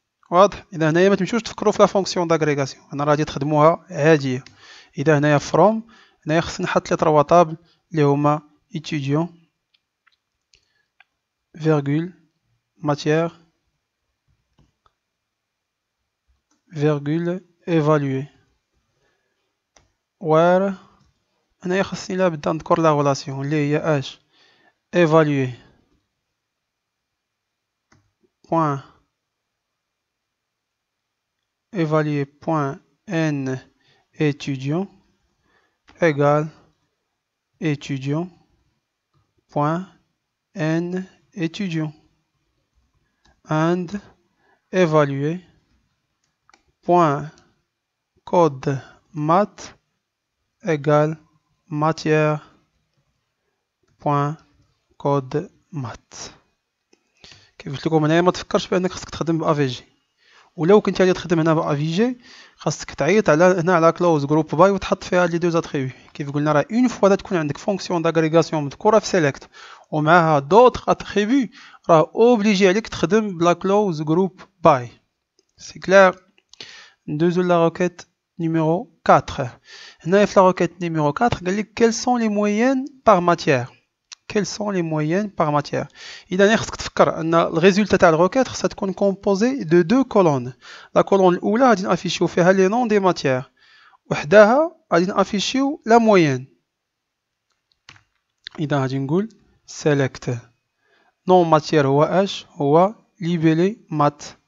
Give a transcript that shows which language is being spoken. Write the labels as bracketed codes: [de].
[ar] واضح؟ اذا هنايا ما تمشيوش تفكروا في لا فونكسيون داغريغاسيون، انا راه غادي تخدموها عاديه. اذا هنايا فروم، هنايا خصني نحط لي 3 طابل اللي هما [fr] étudiant virgule matière virgule évaluer. [ar] where هنايا خصني لابد نذكر لا غولاسيون اللي هي اش évaluer [fr] point évaluer point n étudiant égale étudiant point n étudiant and évaluer point code math égale matière point code math. [ar] كيف قلت لكم هنايا ما تفكرش بانك خصك تخدم بافي جي، ولو كنت غادي تخدم هنا بافي جي خاصك تعيط على هنا على كلوز جروب باي وتحط فيها لي دو اتريبيو. كيف قلنا راه اون فوا تكون عندك فونكسيون داغريغاسيون مذكوره في سيليكت ومعها دوطخ اتريبيو، راه اوبليجي عليك تخدم بلا كلوز جروب باي. [fr] سي كلير. [ar] ندوزو [fr] لا روكيت نيميرو 4. هنايا في لا روكيت نيميرو 4 [ar] قال لك [fr] quels sont les moyennes par matière. quels sont les moyennes par matière. [ar] اذا خصك تفكر ان الريزولتا تاع الروكيت خصها تكون كومبوزي دو دو كولون. لا كولون الاولى غادي نافيشيو فيها لي نون دي ماتيير، وحداها غادي نافيشيو لا موين. اذا غادي نقول سيليكت نون ماتيير هو اش، هو ليبيلي مات.